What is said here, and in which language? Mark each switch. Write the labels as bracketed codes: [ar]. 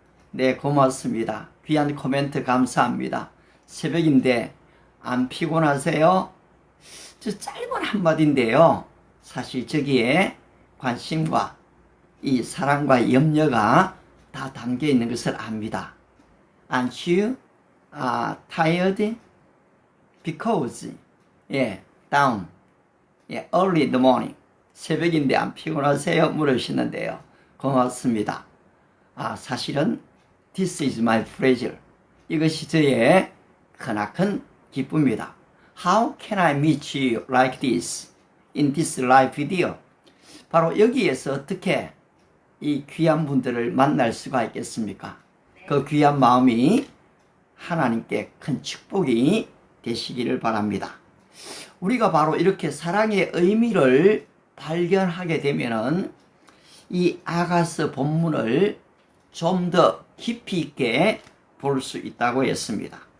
[ko] 네, 고맙습니다. 귀한 코멘트 감사합니다. 새벽인데 안 피곤하세요? 저 짧은 한마디인데요. 사실 저기에 관심과 이 사랑과 염려가 다 담겨 있는 것을 압니다. [en] Aren't you tired? Because down early in the morning. [ko] 새벽인데 안 피곤하세요? 물으시는데요. 고맙습니다. 사실은 [en] This is my pleasure. [ko] 이것이 저의 크나큰 기쁨입니다. [en] How can I meet you like this in this live video? [ko] 바로 여기에서 어떻게 이 귀한 분들을 만날 수가 있겠습니까? 그 귀한 마음이 하나님께 큰 축복이 되시기를 바랍니다. 우리가 바로 이렇게 사랑의 의미를 발견하게 되면은 이 아가서 본문을 좀 더 깊이 있게 볼 수 있다고 했습니다.